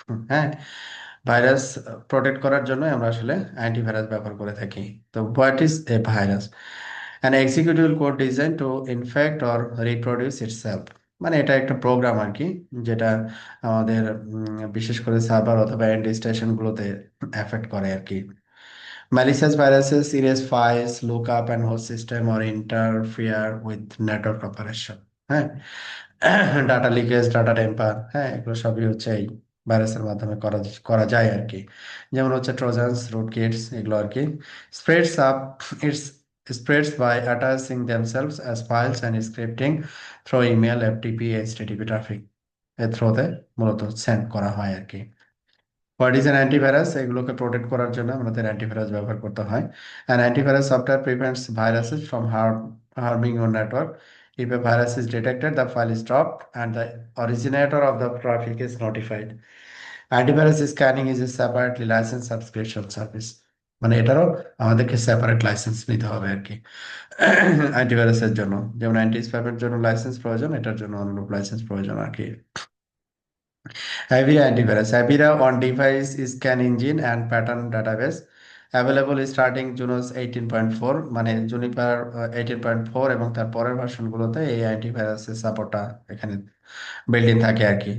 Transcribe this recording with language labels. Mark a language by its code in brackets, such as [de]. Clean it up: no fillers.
[bn] হ্যাঁ, virus protect করার জন্য আমরা আসলে অ্যান্টিভাইরাস ব্যবহার করে থাকি। [en] তো what is a virus? An executable code design to infect or reproduce itself. [bn] মানে এটা একটা প্রোগ্রাম আর কি, যেটা আমাদের বিশেষ করে সার্ভার অথবা এন্ড স্টেশনগুলোতে এফেক্ট করে আর কি। [en] Malicious viruses erase files, look up and host system or interfere with network operation। [bn] হ্যাঁ, ডাটা লিকেজ, ডাটা টেম্পার, হ্যাঁ, এগুলো সবই হচ্ছে এই ভাইরাসের মাধ্যমে করা করা যায় আর কি। যেমন হচ্ছে ট্রোজানস, রুট কিটস, এগুলো আর কি। [en] spreads up, its spreads by attaching themselves as files and scripting through email, FTP, HTTP traffic [bn] এর থ্রোতে মূলত সেন্ড করা হয় আর কি। [en] What is an antivirus? [bn] এগুলোকে প্রোটেক্ট করার জন্য আমাদের অ্যান্টিভাইরাস ব্যবহার করতে হয়। [en] An antivirus software prevents viruses from harming your network. If a virus is detected, the file is dropped and the originator of the traffic is notified. Antivirus scanning is a separately licensed subscription service। [bn] মানে এটারও আমাদেরকে separate licence নিতে হবে আর কি। অ্যান্টিভাইরাসের জন্য যেমন anti স্প্যামের জন্য licence প্রয়োজন, এটার জন্য অনুরূপ লাইসেন্স প্রয়োজন আর কি। Avira antivirus. [en] Avira on device scan engine and pattern database available starting Junos 18.4, [bn] মানে জুনিপার 18.4 এবং তার পরের ভার্সনগুলোতে এই অ্যান্টিভাইরাসের সাপোর্টটা এখানে বিল্ট ইন থাকে আর কি।